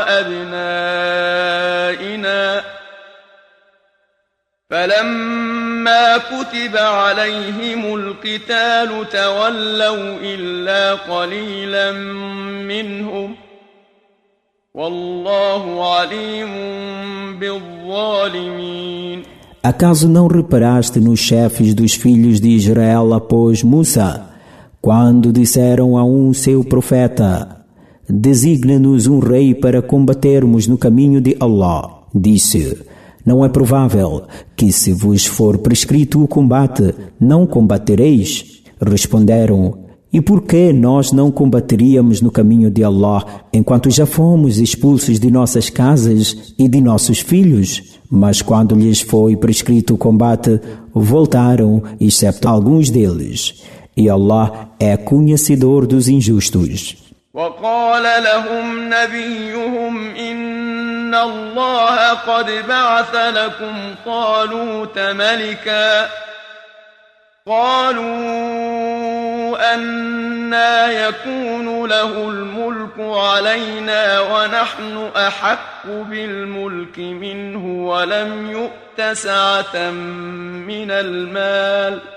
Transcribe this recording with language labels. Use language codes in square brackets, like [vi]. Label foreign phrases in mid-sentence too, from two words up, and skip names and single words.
[ar] وأبنائنا فلما كتب عليهم القتال تولوا إلا قليلا منهم والله عليم بالظالمين. [pt] Acaso não reparaste nos chefes dos filhos de Israel após Musa, quando disseram a seu profeta, designa-nos rei para combatermos no caminho de Allah? Disse, não é provável que se vos for prescrito o combate, não combatereis? Responderam, e por que nós não combateríamos no caminho de Allah, enquanto já fomos expulsos de nossas casas e de nossos filhos? Mas quando lhes foi prescrito o combate, voltaram, exceto alguns deles. E Allah é conhecedor dos injustos. [ar] وقال لهم نبيهم إن الله قد بعث لكم طالوت ملكا قالوا أنى يكون له الملك علينا ونحن أحق بالملك منه ولم يؤت سعة من المال